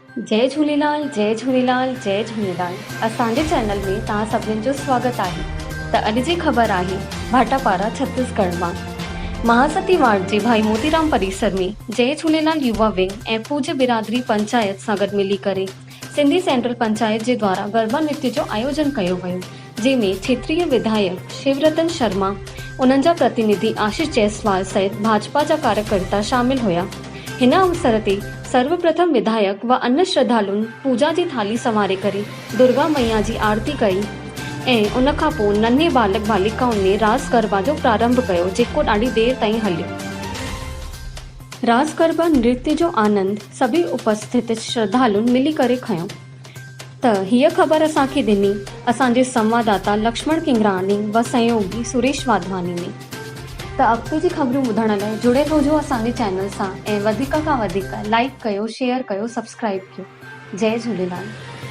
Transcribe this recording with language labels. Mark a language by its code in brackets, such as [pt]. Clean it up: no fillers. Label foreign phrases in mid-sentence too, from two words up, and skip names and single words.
[sd] जय झूलेलाल जय झूलेलाल जय झूलेलाल। असांजे चैनल में तव्हां सभिनीनि जो स्वागत आहे। त अॼु जी ख़बर आहे भाटापारा छत्तीसगढ़ मां। महासती वार्ड जे भाई मोतीराम परिसर में जय झूलेलाल युवा विंग ऐं पूज्य बिरादरी पंचायत सां गॾु मिली करे सिंधी सेंट्रल पंचायत जे द्वारा गरबा नृत्य जो आयोजन कयो वियो, जंहिंमें क्षेत्रीय विधायक शिवरतन शर्मा, उन्हनि जा प्रतिनिधि आशीष जायसवाल सहित भाजपा जा कार्यकर्ता शामिल हुया। हिन अवसर ते सर्वप्रथम विधायक व अन्य श्रद्धालुनि पूजा जी थाली संवारे करे दुर्गा मैया जी आरती कई ऐं उन खां पोइ नन्हे बालक बालिकाउनि ने रास गरबा जो प्रारंभ कयो, जेको ॾाढी देर ताईं हलियो। रास गरबा नृत्य जो आनंद सभी उपस्थित श्रद्धालुनि मिली करे खयो। त हीअ ख़बर असांखे ॾिनी असांजे संवाददाता लक्ष्मण किंगरानी व सहयोगी सुरेश वाधवानी ने। त अॻिते जी ख़बरूं ॿुधण लाइ जुड़े रहिजो असांजे चैनल सां ऐं वधीक खां वधीक लाइक कयो, शेयर कयो, सब्सक्राइब कयो। जय झूलेलाल।